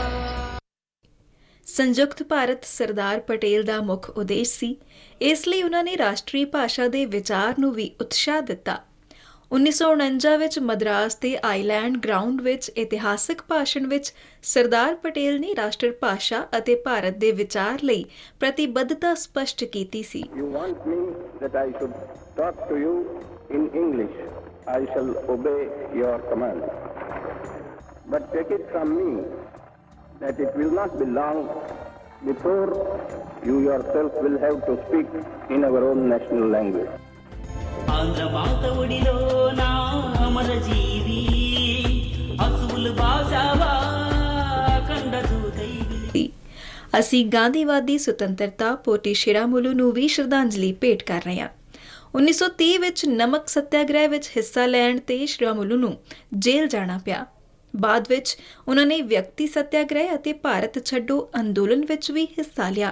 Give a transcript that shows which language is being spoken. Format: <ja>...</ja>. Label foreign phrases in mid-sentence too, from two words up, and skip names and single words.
<pa>ਸੰਯੁਕਤ ਭਾਰਤ ਸਰਦਾਰ ਪਟੇਲ ਦਾ ਮੁੱਖ ਉਦੇਸ਼ ਸੀ, ਇਸ ਲਈ ਉਹਨਾਂ ਨੇ ਰਾਸ਼ਟਰੀ ਭਾਸ਼ਾ ਦੇ ਵਿਚਾਰ ਨੂੰ ਵੀ ਉਤਸ਼ਾਹ ਦਿੱਤਾ। 1949 ਵਿੱਚ ਮਦਰਾਸ ਦੇ ਆਈਲੈਂਡ ਗਰਾਊਂਡ ਵਿੱਚ ਇਤਿਹਾਸਕ ਭਾਸ਼ਣ ਵਿੱਚ ਸਰਦਾਰ ਪਟੇਲ ਨੇ ਰਾਸ਼ਟਰ ਭਾਸ਼ਾ ਅਤੇ ਭਾਰਤ ਦੇ ਵਿਚਾਰ ਲਈ ਪ੍ਰਤੀਬੱਧਤਾ ਸਪਸ਼ਟ ਕੀਤੀ ਸੀ।</pa> <en>You want me that I should talk to you in English. I shall obey your command. But take it from me that it will not be long before you yourself will have to speak in our own national language.</en> <te>ఆంధ్ర మాత ఒడిలో నా అమర జీవి</te> <pa>ਅਸੀਂ ਗਾਂਧੀਵਾਦੀ ਸੁਤੰਤਰਤਾ ਪੋਟੀ ਸ਼ਿਰਾਮੁਲੂ ਨੂੰ ਵੀ ਸ਼ਰਧਾਂਜਲੀ ਭੇਟ ਕਰ ਰਹੇ ਹਾਂ। 1930 ਵਿੱਚ ਨਮਕ ਸੱਤਿਆਗ੍ਰਹਿ ਵਿੱਚ ਹਿੱਸਾ ਲੈਣ ਤੇ ਸ਼ਿਰਾਮੁਲੂ ਨੂੰ ਜੇਲ੍ਹ ਜਾਣਾ ਪਿਆ। ਬਾਅਦ ਵਿੱਚ ਉਹਨਾਂ ਨੇ ਵਿਅਕਤੀ ਸੱਤਿਆਗ੍ਰਹਿ ਅਤੇ ਭਾਰਤ ਛੱਡੋ ਅੰਦੋਲਨ ਵਿੱਚ ਵੀ ਹਿੱਸਾ ਲਿਆ।</pa>